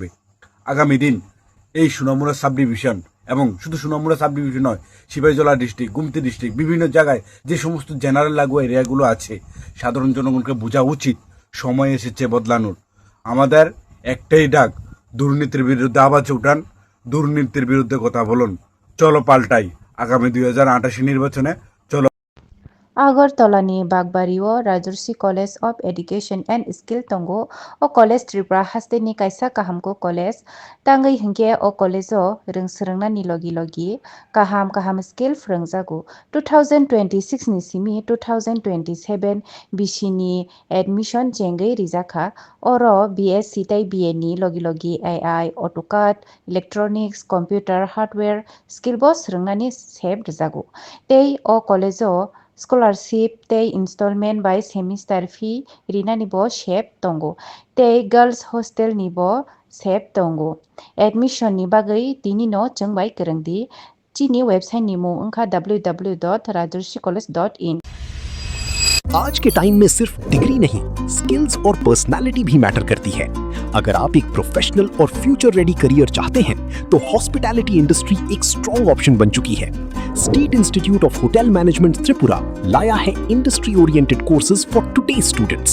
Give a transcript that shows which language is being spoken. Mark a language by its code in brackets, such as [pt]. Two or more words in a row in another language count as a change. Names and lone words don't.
[bn] আগামী দিন এই সোনামুড়া [en] sub division [bn] এবং শুধু সোনামুড়া [en] sub division [bn] নয়, সিপাহীজলা ডিস্ট্রিক্ট, গুমতি ডিস্ট্রিক্ট, বিভিন্ন জায়গায় যে সমস্ত জেনারেল লাগোয়া এরিয়াগুলো আছে, সাধারণ জনগণকে বোঝা উচিত সময় এসেছে বদলানোর। আমাদের একটাই ডাক, দুর্নীতির বিরুদ্ধে আওয়াজ উঠান, দুর্নীতির বিরুদ্ধে কথা বলুন, চলো পাল্টাই। আগামী 2028 নির্বাচনে চলো। [trp] Agartala-ni Bagbario Rajarsi College of Education and Skill Tongo o College Tripura haste-ni kaisa kahamko college tangai hingke o college o rungsrungna-ni logi kaham skill phwrwngjago 2026 ni simi 2027 bisi-ni admission jengui rijaka oro BSc tai BA ni logi [en] AI AutoCAD Electronics Computer Hardware [trp] skill bo swrungnani sep rwjago tei o college o scholarship tei [en] installment by semester fee [trp] rinani bo sep tongo tei [en] girls hostel [trp] ni bo sep tongo admission ni bagui tini no chungbai kwrwngdi chini website ni mung wngkha www.rajarsicollege.in। [hi] आज के टाइम में सिर्फ डिग्री नहीं, स्किल्स और पर्सनालिटी भी मैटर करती है। अगर आप एक प्रोफेशनल और [en] future ready career [hi] चाहते हैं, तो [en] hospitality industry [hi] एक [en] strong option [hi] बन चुकी है। स्टेट इंस्टीट्यूट ऑफ होटल मैनेजमेंट त्रिपुरा लाया है [en] industry oriented courses for today students.